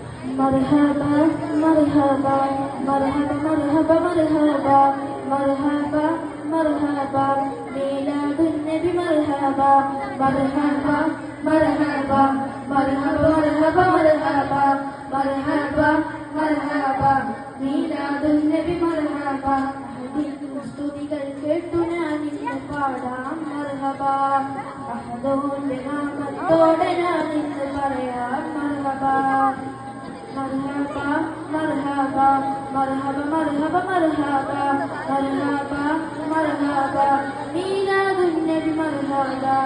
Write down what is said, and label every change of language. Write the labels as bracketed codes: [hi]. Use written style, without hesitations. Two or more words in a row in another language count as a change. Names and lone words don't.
[ar] مرحبا مرحبا مرحبا مرحبا مرحبا مرحبا مرحبا ميلاد النبي مرحبا مرحبا مرحبا مرحبا مرحبا مرحبا مرحبا مرحبا ميلاد النبي مرحبا [ml] സ്തുതികൾ കേട്ടു ഞാൻ ഇന്ന് പാടാം മർഹബ അഹദോന്റെ നാമത്തോടെ ഞാൻ ഇന്ന് പറയാം [ar] مرحبا مرحبا مرحبا مرحبا مرحبا مرحبا مرحبا مرحبا ميلاد النبي مرحبا